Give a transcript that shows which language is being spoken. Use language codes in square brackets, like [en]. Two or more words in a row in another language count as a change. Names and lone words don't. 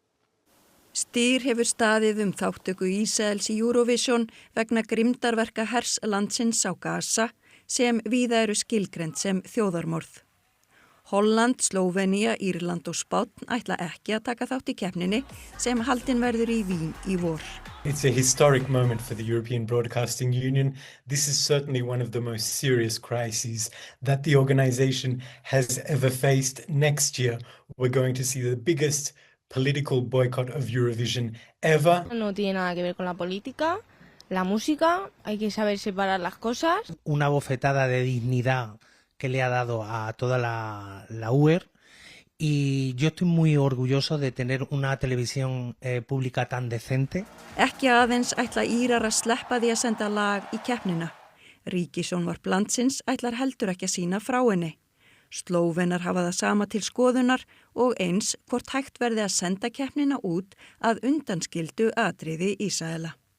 [is] Styr hefur staðið þátttöku Ísraels í Eurovision vegna grimmdarverka hers landsins á Gaza sem víða eru skilgreind sem þjóðarmorð. Holland, Slóvenía, Írland og Spánn ætla ekki að taka þátt í keppninni sem haldin verður í Vín í vor. [en] It's a historic moment for the European Broadcasting Union. This is certainly one of the most serious crises that the organization has ever faced. Next year, we're going to see the biggest political boycott of Eurovision ever. [es] No tiene nada que ver con la política, la música, hay que saber separar las cosas. Una bofetada de dignidad que le ha dado a toda la UER. Y yo estoy muy orgulloso de tener una televisión pública tan decente. [is] Ekki aðeins ætla Írar að sleppa því að senda lag í keppnina. Ríkissjónvarp landsins ætlar heldur ekki að sýna frá henni. Slóvenar hafa það sama til skoðunar og eins hvort hægt verði að senda keppnina út að undanskildu atriði Ísraela.